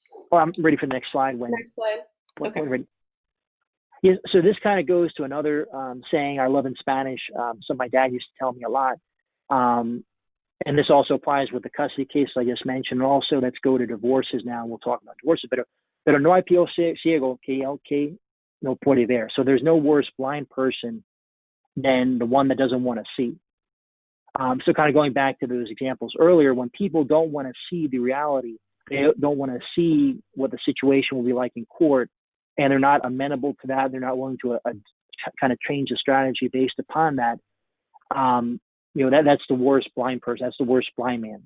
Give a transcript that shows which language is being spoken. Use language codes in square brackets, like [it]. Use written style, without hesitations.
[en] Well, I'm ready for the next slide. Next slide. Okay. When ready. Yeah, so this kind of goes to another saying I love in Spanish. So my dad used to tell me a lot. And this also applies with the custody case I just mentioned. And also, let's go to divorces now. We'll talk about divorces. [es] Pero no hay peor ciego que el que no puede ver. [en] So there's no worse blind person than the one that doesn't want to see. So kind of going back to those examples earlier, when people don't want to see the reality, they don't want to see what the situation will be like in court, and they're not amenable to that, they're not willing to kind of change the strategy based upon that, that's the worst blind person. That's the worst blind man.